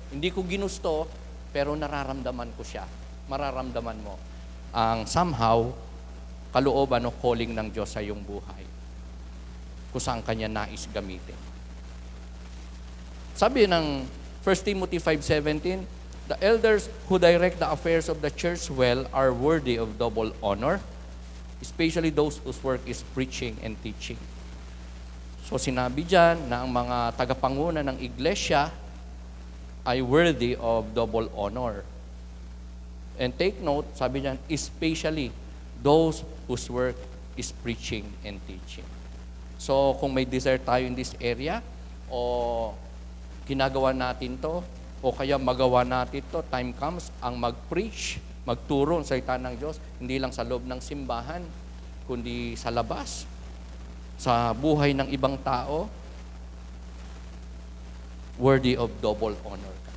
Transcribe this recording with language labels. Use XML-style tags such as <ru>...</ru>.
<tl>Hindi ko ginusto, pero nararamdaman ko siya. Mararamdaman mo ang somehow kalooban o calling ng Diyos sa iyong buhay. Kung saan Kanya nais gamitin. Sabi ng</tl> <en>1 Timothy 5:17, the elders who direct the affairs of the church well are worthy of double honor, especially those whose work is preaching and teaching.</en> <tl>So sinabi dyan na ang mga tagapanguna ng iglesia ay</tl> <en>worthy of double honor. And take note,</en> <tl>sabi dyan,</tl> <en>especially those whose work is preaching and teaching.</en> <tl>So kung may desire tayo</tl> <en>in this area,</en> <tl>o ginagawa natin to, o kaya magawa natin to,</tl> <en>time comes</en> <tl>ang mag-preach, magturo sa salita ng Diyos, hindi lang sa loob ng simbahan, kundi sa labas, sa buhay ng ibang tao,</tl> <en>worthy of double honor.</en>